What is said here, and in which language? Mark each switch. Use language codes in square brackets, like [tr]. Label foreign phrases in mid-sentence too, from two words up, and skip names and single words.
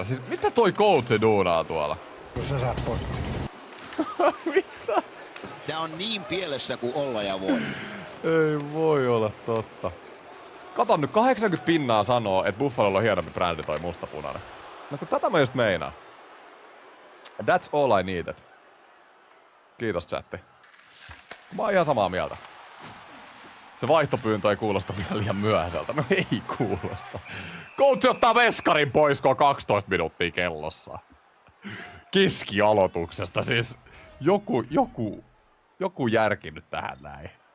[fi] Siis mitä toi Koutsi duunaa tuolla? Jos sä saat pois. Mitä? Tää on niin pielessä kuin olla ja voi. Ei voi olla totta. Kato nyt, 80% sanoo, että Buffalolla on hienompi brändi toi mustapunainen. No kun tätä mä just meinaan. [en] That's all I needed. [fi] Kiitos chatti. Mä oon ihan samaa mieltä. Se vaihtopyyntö ei kuulosta vielä liian myöhäiseltä. No ei kuulosta. Coach ottaa veskarin pois, kun on 12 minuuttia kellossa. Keskialoituksesta siis. Joku järki nyt tähän näin.